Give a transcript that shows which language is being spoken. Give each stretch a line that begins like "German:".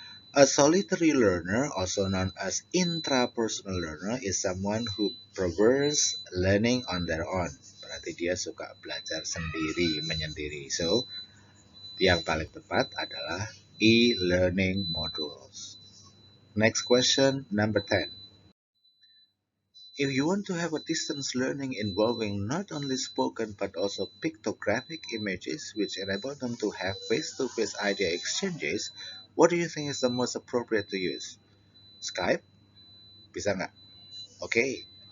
English: A solitary learner, also known as intrapersonal learner, is someone who prefers learning on their own.
Indonesian: Berarti dia suka belajar sendiri, menyendiri. So, yang paling tepat adalah e-learning modules.
English: Next question, number 10. If you want to have a distance learning involving not only spoken but also pictographic images which enable them to have face-to-face idea exchanges, what do you think is the most appropriate to use? Skype?
Indonesian: Bisa nggak?
English: Okay.